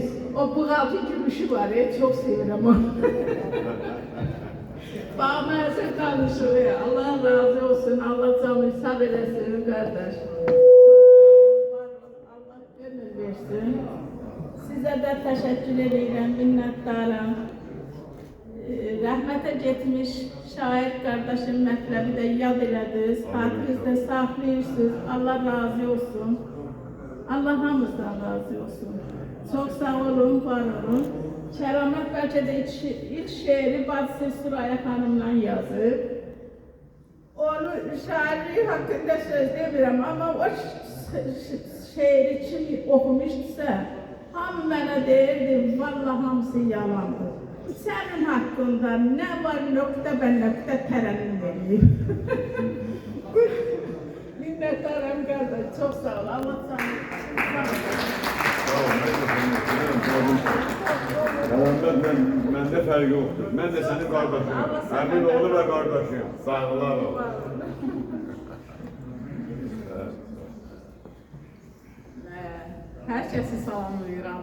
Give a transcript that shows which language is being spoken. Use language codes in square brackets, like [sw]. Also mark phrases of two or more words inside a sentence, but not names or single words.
[tr] O buğaltı gülüşü var ya, çok seviyorum onu. Bana sen tanışıyor. Allah razı olsun, Allah canını sağ eylesin kardeş. Allah ömür versin. Size de teşekkür ederim, minnettarım. [az] Rəhmətə getmiş şair qardaşım mətləbi də yad elədiniz, xatirinizdə saxlayırsınız. Allah razı olsun. Allah hamımızdan razı olsun. Çox sağ olun, var olun. Kəramət bəlkə də ilk şeiri bacısı Süraya xanımla yazıb. Onu şairliği haqqında söz demirəm, amma o şeiri kim oxumuşdursa, hamı mənə deyirdi, vallahi hamısı yalandır. [tr] Senin hakkında ne var nokta ben nokta terennüm edeyim. Minnettarım kardeş, çok sağ ol. Allah sana [az] Məndə fərqi yoxdur. Mən də sənin qardaşıyım. Həmin oğlu və qardaşıyım. Sağlar ol. Herkesi salamlayıram.